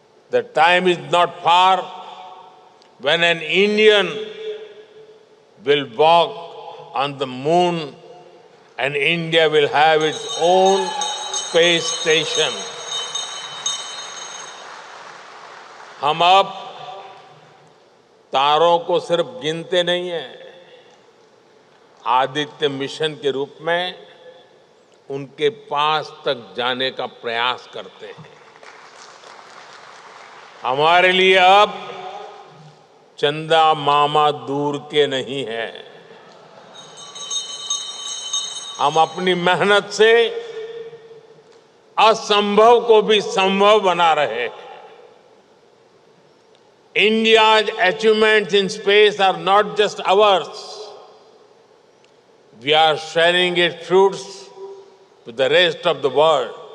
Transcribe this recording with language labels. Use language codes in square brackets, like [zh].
[en] The time is not far when an Indian will walk on the moon and India will have its own space station. [hi] हम अब तारों को सिर्फ गिनते नहीं हैं, आदित्य मिशन के रूप में उनके पास तक जाने का प्रयास करते हैं। हमारे लिए अब चंदा मामा दूर के नहीं है। हम अपनी मेहनत से असंभव को भी संभव बना रहे हैं। [en] India's achievements in space are not just ours. We are sharing its fruits with the rest of the world.